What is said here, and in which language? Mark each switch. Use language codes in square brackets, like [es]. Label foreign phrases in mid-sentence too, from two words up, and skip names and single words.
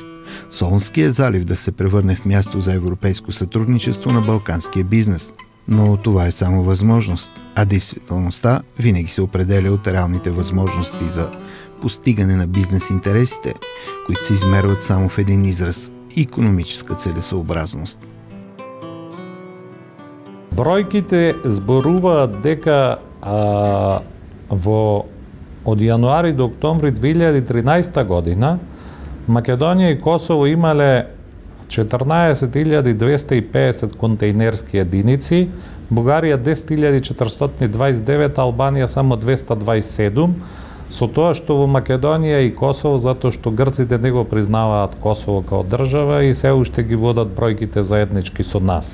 [bg] Солунския залив да се превърне в място за европейско сътрудничество на балканския бизнес. Но това е само възможност, а действителността винаги се определя от реалните възможности за постигане на бизнес интересите, които се измерват само в един израз – икономическа целесъобразност. [mk] Бројките зборуваат дека од јануари до октомври 2013 година Македонија и Косово имале 14.250 контейнерски единици, Бугарија 10.429, Албанија само 227, со тоа што во Македонија и Косово, затоа што грците не го признаваат Косово као држава и се уште ги водат бројките заеднички со нас.